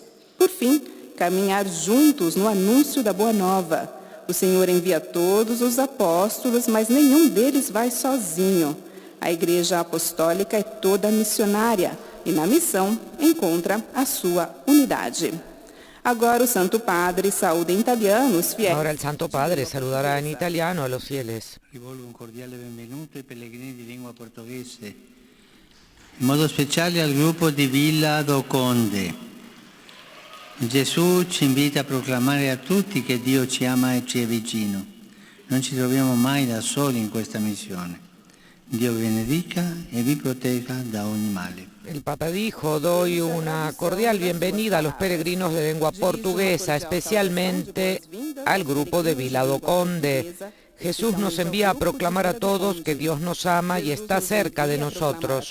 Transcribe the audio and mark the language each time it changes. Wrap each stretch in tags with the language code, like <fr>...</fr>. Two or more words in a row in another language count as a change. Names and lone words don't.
<pt>Por fim, caminhar juntos no anúncio da Boa Nova. O Senhor envia todos os apóstolos, mas nenhum deles vai sozinho. A Igreja Apostólica é toda missionária e na missão encontra a sua unidade. Agora o Santo Padre saúda em italiano os fiéis.</pt> <es>Ahora el Santo Padre saludará en italiano a los fieles.</es> <it>Rivolgo un cordiale benvenuto ai pellegrini di lingua portoghese, in modo speciale al gruppo di Villa do Conde. Gesù ci invita a proclamare a tutti che Dio ci ama e ci è vicino. Non ci troviamo mai da soli in questa missione. Dio vi benedica e vi protegga da ogni male.</it> <es>El Papa dijo: doy una cordial bienvenida a los peregrinos de lengua portuguesa, especialmente al grupo de Vila do Conde. Jesús nos envía a proclamar a todos que Dios nos ama y está cerca de nosotros.</es>